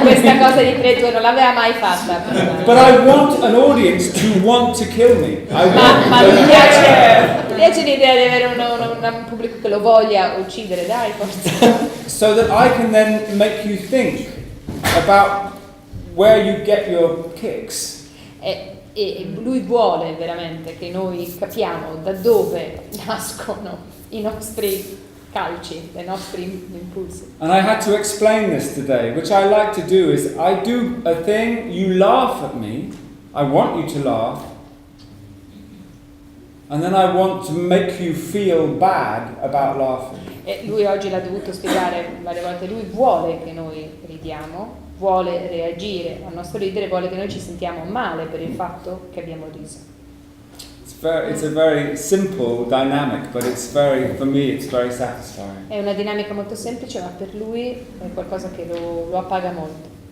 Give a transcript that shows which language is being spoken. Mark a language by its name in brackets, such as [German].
[Italian] questa cosa di Preto, non l'aveva mai fatta prima. [English] But I want an audience to want to kill me. [Italian] Ma mi piace l'idea di avere un pubblico che lo voglia uccidere, dai, forza. [English] So that I can then make you think about where you get your kicks. [Italian] E lui vuole veramente che noi capiamo da dove nascono i nostri calci, i nostri impulsi. [English] And I had to explain this today, which I like to do is I do a thing, you laugh at me, I want you to laugh, and then I want to make you feel bad about laughing. [Italian] E lui oggi l'ha dovuto spiegare varie volte, lui vuole che noi ridiamo, vuole reagire al nostro ridere, vuole che noi ci sentiamo male per il fatto che abbiamo riso. [English] It's a very simple dynamic, but for me it's very satisfying. [Italian] È una dinamica molto semplice, ma per lui è qualcosa che lo appaga molto.